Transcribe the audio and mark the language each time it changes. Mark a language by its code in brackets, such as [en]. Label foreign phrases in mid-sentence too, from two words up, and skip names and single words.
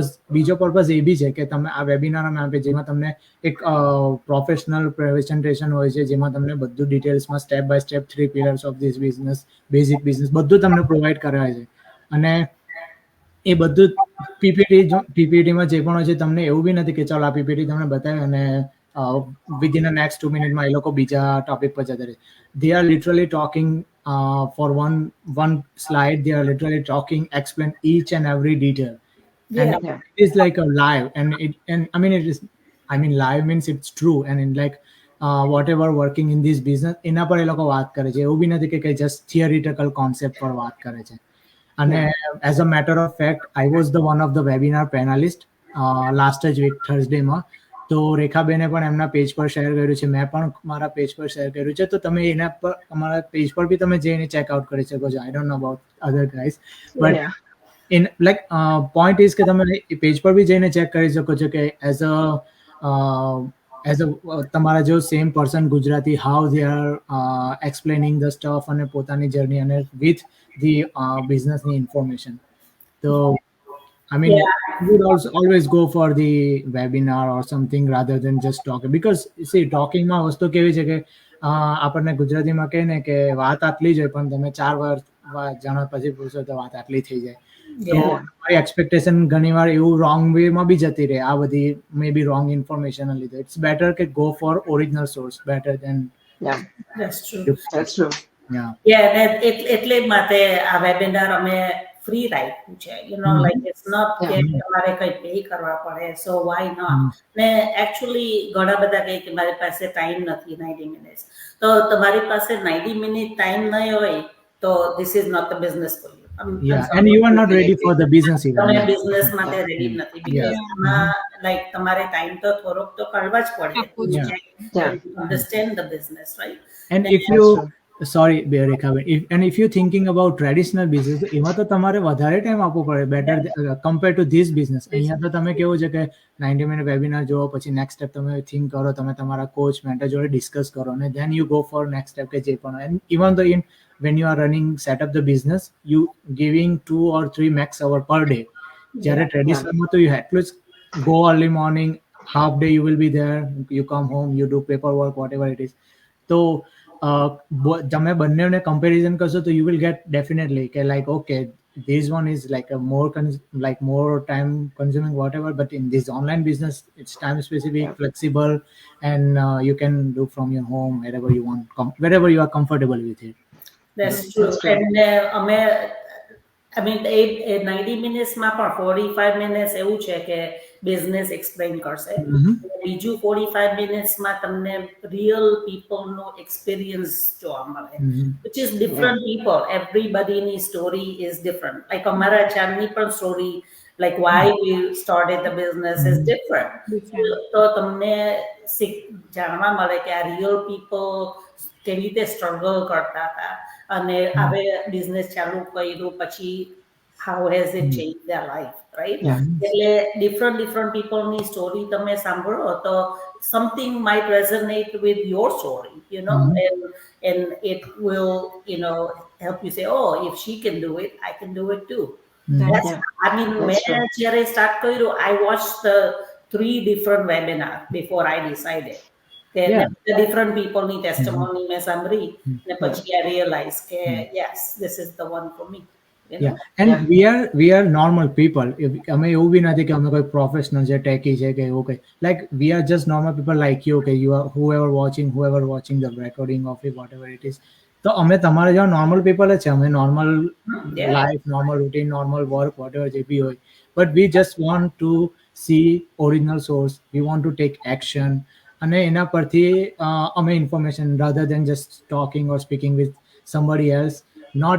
[gu] બીજો પર્પઝ એ બી છે કે તમે આ વેબિનારમાં આપે જેમાં તમને એક [en] professional presentation [gu] હોય છે જેમાં તમને બધું ડિટેલ્સમાં [en] step by step 3 pillars of this business basic business [gu] બધું તમને પ્રોવાઈડ કરાવે છે. અને એ બધું પીપીટીમાં જે પણ હોય છે તમને એવું બી નથી કે ચાલો આ પીપીટી તમને બતાવે અને [en] within the next [gu] 2 મિનિટમાં એ લોકો બીજા ટોપિક પર જતા રહે. [en] They are literally talking for one slide. They are literally talking, explain each and every detail, and Yeah. it is like a live. And I mean it is. I mean live means it's true. And in like whatever working in this business, [gu] એના પર એ લોકો વાત કરે છે. એવું બી નથી કે [en] just theoretical concept [gu] પર વાત કરે છે. [en] અને as a matter of fact, I was the one of the webinar panelist last week Thursday માં. [gu] તો રેખાબેને પણ એમના પેજ પર શેર કર્યું છે, મેં પણ મારા પેજ પર શેર કર્યું છે. તો તમે એના પર અમારા પેજ પર બી તમે જઈને ચેકઆઉટ કરી શકો છો. [en] I don't know about other guys but Yeah. in like point is [gu] કે તમે પેજ પર બી જઈને ચેક કરી શકો છો કે [en] as a [gu] તમારા જો [en] same person [gu] ગુજરાતી [en] how they are explaining the stuff [gu] અને પોતાની જર્ની અને [en] with the business information. [gu] તો [en] I mean, you would also always go for the webinar or something rather than just talking because see talking [gu] માં વસ્તુ કેવી છે કે આપણને ગુજરાતીમાં કહે ને કે વાત આટલી જ હોય પણ તમે 4 વાર જાણો પછી પૂછો તો વાત આટલી થઈ જાય. તો મારી એક્સપેક્ટેશન ઘણીવાર એવું [en] wrong way [gu] બી જતી રહે આ બધી [en] may be wrong information [gu] લીધે. [en] it's better કે go for original source better than Yeah. That's true. That's true. યા [gu] Yeah, એટલે જ માટે આ વેબિનાર અમે ફ્રી રાખ્યું છે. [en] like it's not [gu] કે તમારે કઈ પે કરવા પડે. [en] so why not. [gu] ને એકચ્યુઅલી ઘણા બધા કહે કે મારી પાસે ટાઈમ નથી 90 મિનિટ્સ. તો તમારી પાસે 90 [en] minute time [gu] નહીં હોય તો [en] this is not the business for you. and you are not ready for the business even. [gu] તમે બિઝનેસ માટે રેડી નથી. બીકોઝ આમાં લાઈક તમારે ટાઈમ તો થોડોક તો કાઢવા જ પડે. [en] understand the business right. And if you sorry Rekha, if you're thinking about traditional business [gu] એમાં તો તમારે વધારે ટાઈમ આપવો પડે [en] better compare to this business. [gu] અહીંયા તો તમે કેવું છે કે 90 [en] મિનિટ વેબિનાર [gu] જોવો પછી [en] નેક્સ્ટ સ્ટેપ [gu] તમે થિંક કરો, તમે તમારા [en] કોચ મેન્ટર [gu] જોડે ડિસ્કસ કરો અને [en] then you go for next step [gu] કે જે પણ. [en] and even though when you are running set up the business you giving 2 or 3 max hour per day. [gu] જ્યારે ટ્રેડિશનલમાં તો [en] you at least go early morning, half day you will be there, you come home, you do paperwork, whatever it is. [gu] તો તમે બંનેને કમ્પેરિઝન કરશો તો [en] you will get definitely કે like okay this one is like a more time consuming whatever, but in this online business it's time specific, flexible, and you can do from your home wherever you want, wherever you are comfortable with it. That's true. And [gu] અમે [en] I mean [gu] એ 90 મિનિટ્સમાં પણ 45 મિનિટ્સ એવું છે કે [en] business explain [gu] કરશે. બીજું 45 મિનિટ્સમાં તમને [en] real people's experience [gu] જોવા મળે, [en] which is different people. Everybodyની story is different. Like [gu] અમારા ચાંદની પણ [en] story, like why we started the business is different. [gu] તો તમને જાણવા મળે કે આ [en] real people [gu] કેવી રીતે સ્ટ્રગલ કરતા હતા અને હવે બિઝનેસ ચાલુ કર્યું પછી [en] how has it changed their life, right? એટલે different peopleની story [gu] તમે સાંભળો તો [en] something might resonate with your story, and it will help you say, oh, if she can do it, I can do it too. I mean, [gu] મેં જ્યારે સ્ટાર્ટ કર્યું [en] I watched the 3 different webinars before I decided. Different people's testimony [gu] મેં સાંભળી ને પછી [en] I realized કે yes, this is the one for me. Yeah, and we are normal people. [gu] અમે એવું બી નથી કે અમે કોઈ પ્રોફેશનલ છે, ટેકી છે કે એવું કંઈ. [en] Like we are just normal people like you. Okay, you are whoever watching the recording of it, whatever it is. [gu] તો અમે તમારા જેવા [en] normal people [gu] જ છે. [en] અમે normal life, normal routine, normal work, whatever [gu] જે બી હોય. [en] but we just want to see original source. we want to take action. [gu] અને એના પરથી અમે [en] ઇન્ફોર્મેશન rather than just talking or speaking with somebody else, not in the business.